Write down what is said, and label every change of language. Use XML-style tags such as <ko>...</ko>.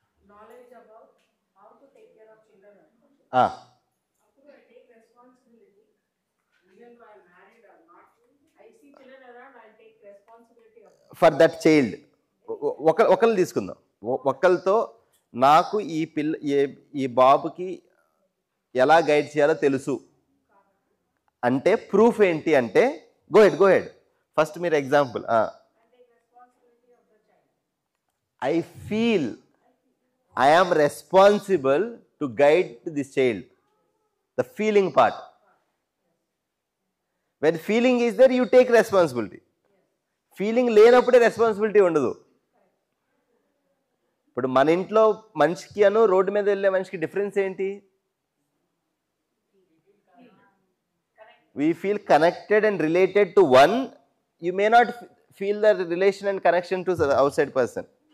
<en>knowledge about how to take care of children. Appudu I take responsibility, even though I am married or not. I see children around, I take responsibility of them. For that child.</en> <te>ఒకళ్ళు తీసుకుందాం. ఒకళ్ళతో నాకు ఈ బాబుకి ఎలా guide చేయాలో తెలుసు అంటే ప్రూఫ్ ఏంటి అంటే</te> <en>go head first</en> <te>మీరు example.</te> <en>I feel I am responsible to guide this child. The feeling part. When feeling is there, you take responsibility.</en> <te>Feeling లేనప్పుడే రెస్పాన్సిబిలిటీ ఉండదు. ఇప్పుడు మన ఇంట్లో మనిషికి రోడ్డు మీద వెళ్ళే మనిషికి డిఫరెన్స్ ఏంటి?</te> <en>We feel connected and related to one. You may not feel the relation and connection to the outside person.</en>